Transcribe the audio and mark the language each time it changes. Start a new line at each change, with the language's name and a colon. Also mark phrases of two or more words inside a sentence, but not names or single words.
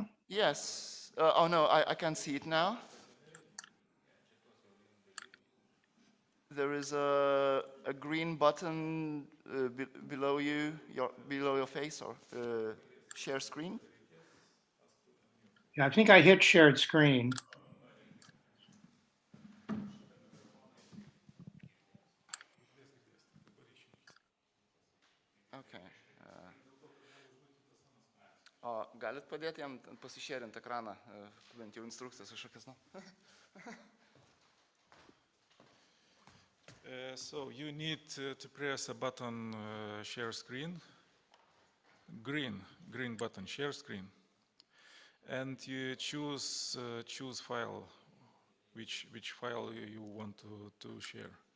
English: Yes. Oh no, I can see it now. There is a green button below you, below your face, or share screen. Yeah, I think I hit shared screen. Okay.
Lithuanian: O galit padėti jam pasišėrinti ekraną, bent jau instrukcijas kažkokias, nu?
English: So you need to press a button, share screen, green button, share screen, and you choose file, which file you want to share.